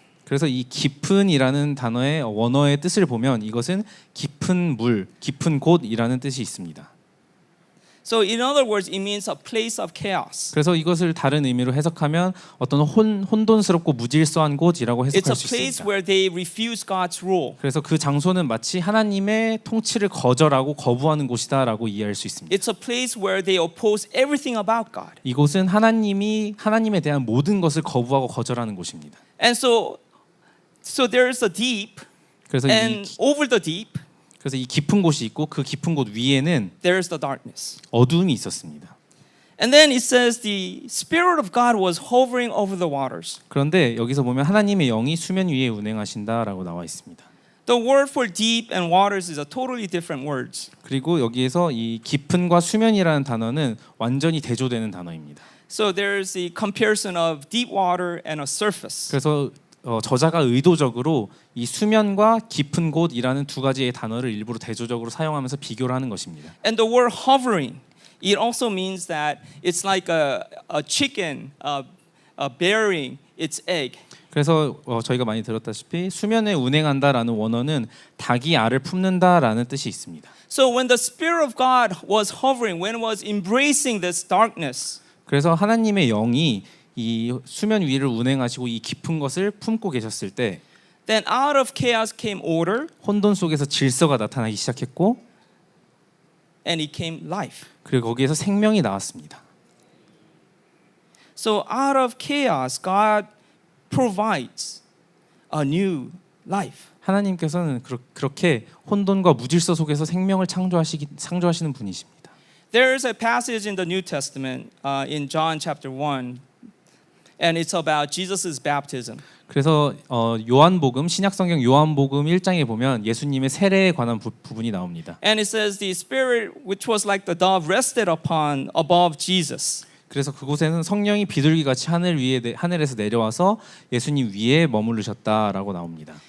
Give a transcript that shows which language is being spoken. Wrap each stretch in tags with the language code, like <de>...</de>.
<ko>그래서 이 깊은이라는 단어의 원어의 뜻을 보면 이것은 깊은 물, 깊은 곳이라는 뜻이 있습니다.</ko> <en>So in other words, it means a place of chaos.</en> <ko>그래서 이것을 다른 의미로 해석하면 어떤 혼돈스럽고 무질서한 곳이라고</ko> <en>It's</en> <ko>해석할</ko> <en>a</en> <ko>수</ko> <en>place</en> <ko>있습니다.</ko> <en>where they refuse God's rule.</en> <ko>그래서 그 장소는 마치 하나님의 통치를 거절하고 거부하는 곳이다라고 이해할 수 있습니다.</ko> <en>It's a place where they oppose everything about God.</en> <ko>이곳은 하나님에 대한 모든 것을 거부하고 거절하는 곳입니다.</ko> <en>And so there's a deep,</en> <ko>그래서</ko> <en>and over the deep,</en> <ko>그래서 이 깊은 곳이 있고 그 깊은 곳 위에는</ko> <en>there's the darkness.</en> <ko>어두움이 있었습니다.</ko> <en>And then it says the Spirit of God was hovering over the waters.</en> <ko>그런데 여기서 보면 하나님의 영이 수면 위에 운행하신다라고 나와 있습니다.</ko> <en>The word for deep and waters is a totally different words.</en> <ko>그리고 여기에서 이 깊은과 수면이라는 단어는 완전히 대조되는 단어입니다.</ko> <en>So there's the comparison of deep water and a surface.</en> <ko>그래서 저자가 의도적으로 이 수면과 깊은 곳이라는 두 가지의 단어를 일부러 대조적으로 사용하면서 비교를 하는 것입니다.</ko> <en>And the word hovering, it also means that it's like a chicken burying its egg.</en> <ko>그래서 저희가 많이 들었다시피 수면에 운행한다라는 원어는 닭이 알을 품는다라는 뜻이 있습니다.</ko> <en>So when the Spirit of God was hovering, when it was embracing this darkness,</en> <ko>그래서 하나님의 영이 이 수면 위를 운행하시고 이 깊은 것을 품고 계셨을 때</ko> <en>then out of chaos came order</en> <ko>혼돈 속에서 질서가 나타나기 시작했고</ko> <en>and it came life.</en> <ko>그리고 거기에서 생명이 나왔습니다.</ko> <en>So out of chaos, God provides a new life.</en> <ko>하나님께서는 그렇게 혼돈과 무질서 속에서 생명을 창조하시는 분이십니다.</ko> <en>There is a passage in the New Testament in John chapter 1, and it's about Jesus' baptism.</en> <ko>그래서 요한복음 신약성경 요한복음 1장에 보면 예수님의 세례에 관한 부분이 나옵니다.</ko> <en>And it says the Spirit which was like the dove rested upon above Jesus.</en> <ko>그래서 그곳에는 성령이 비둘기같이 하늘에서 내려와서 예수님 위에 머무르셨다라고 나옵니다.</ko>